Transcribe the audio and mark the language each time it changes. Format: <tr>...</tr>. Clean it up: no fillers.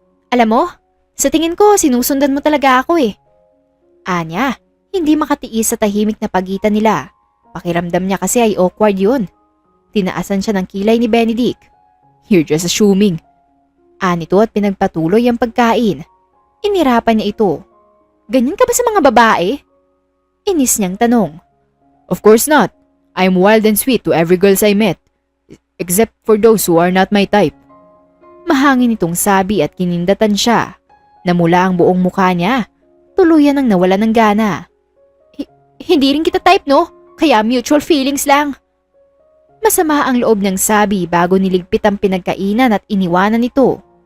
<tl>Alam mo, sa tingin ko sinusundan mo talaga ako eh. Anya, hindi makatiis sa tahimik na pagitan nila. Pakiramdam niya kasi ay awkward yun. Tinaasan siya ng kilay ni Benedict.</tl> <en>You're just assuming.</en> <tl>Anito at pinagpatuloy ang pagkain. Inirapan niya ito. Ganyan ka ba sa mga babae? Inis niyang tanong.</tl> <en>Of course not. I'm wild and sweet to every girls I met. Except for those who are not my type.</en> <tl>Mahangin itong sabi at kinindatan siya. Namula ang buong mukha niya. Tuluyan ang nawala ng gana. Hindi rin kita type no? Kaya mutual feelings lang. Masama ang loob niyang sabi bago niligpit ang pinagkainan at iniwanan ito.</tl>